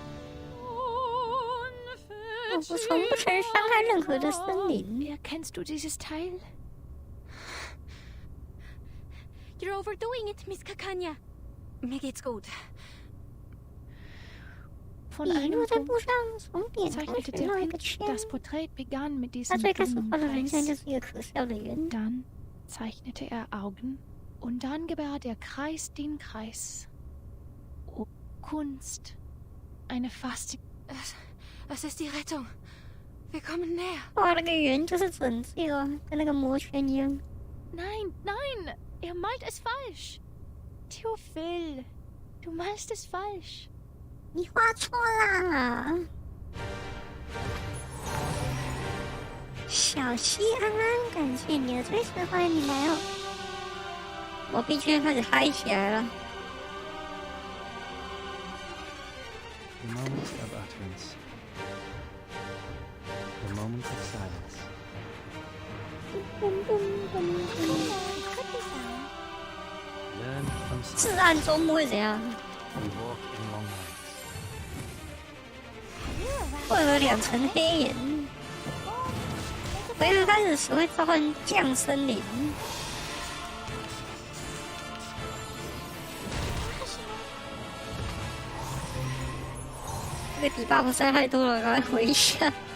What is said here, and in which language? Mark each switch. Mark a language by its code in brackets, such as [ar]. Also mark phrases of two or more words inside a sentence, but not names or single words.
[zh] 我从不曾伤害任何的森林。 [de] Erkennst du dieses Teil? [en] You're overdoing it, Miss Kakanya. [de] Mir geht's gut. Von [zh] 一 [de] einem [zh] 路在 [de] Punkt [zh] 步上，从点开 [de] zeichnete [zh] 始 [de] der [zh] 绕一个 [de] Prinz [zh] 圈。 [de] das Porträt begann mit [zh] 他 [de] diesem [zh] 最开始画的人 [de] Blumenkreis. [zh] 像就是一个可笑的圆。 [de] Dann zeichnete er Augen und dann gebar der Kreis den Kreis. Oh, Kunst. Eine Es ist die Rettung. Wir kommen näher. [zh] 画了个圆就是拯救，跟那个魔圈一样。 [de] Nein, nein, er malt es falsch. Theophil, du malst es falsch. [zh] 你画错啦！小西安安，感谢你的支持，欢迎你来哦！我必须开始嗨起来了。 [en] The moment of utterance. The moment of silence. Learn from [zh] 至暗周末会怎样？ [en] We walk in long nights. [zh] 会有2层黑眼。回合开始时会召唤降森林。这个底 buff 实在太多了，赶快回一下。